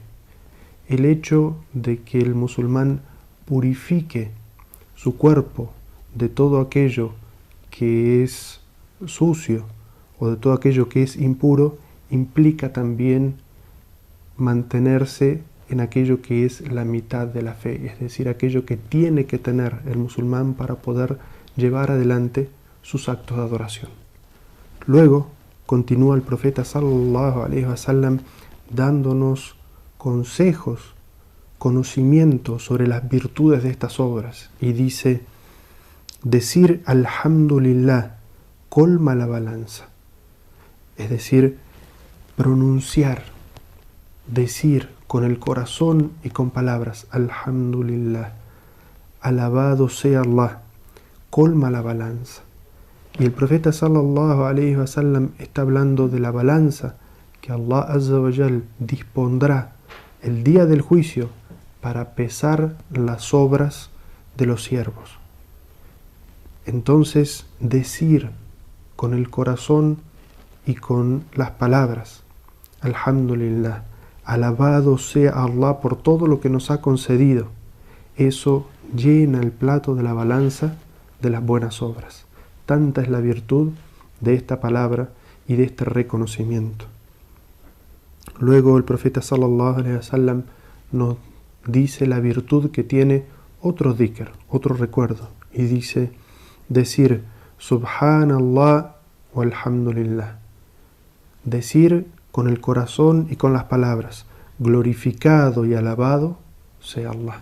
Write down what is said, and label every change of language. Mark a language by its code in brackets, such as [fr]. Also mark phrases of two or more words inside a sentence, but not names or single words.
[es] El hecho de que el musulmán purifique su cuerpo de todo aquello que es sucio o de todo aquello que es impuro implica también mantenerse en aquello que es la mitad de la fe, es decir, aquello que tiene que tener el musulmán para poder llevar adelante sus actos de adoración. Luego continúa el profeta [ar] صلى الله عليه وسلم [es] dándonos consejos, conocimiento sobre las virtudes de estas obras, y dice: decir Alhamdulillah colma la balanza, es decir, pronunciar, decir con el corazón y con palabras Alhamdulillah, alabado sea Allah, colma la balanza. Y el profeta [ar] صلى الله عليه وسلم [es] está hablando de la balanza que Allah [ar] عز وجل [es] dispondrá el día del juicio para pesar las obras de los siervos. Entonces, decir con el corazón y con las palabras Alhamdulillah, alabado sea Allah por todo lo que nos ha concedido, eso llena el plato de la balanza de las buenas obras. Tanta es la virtud de esta palabra y de este reconocimiento. Luego el profeta [ar] صلى الله عليه وسلم [es] nos dice la virtud que tiene otro dhikr, otro recuerdo, y dice decir [ar] سبحان الله والحمد لله, [es] decir con el corazón y con las palabras glorificado y alabado sea Allah.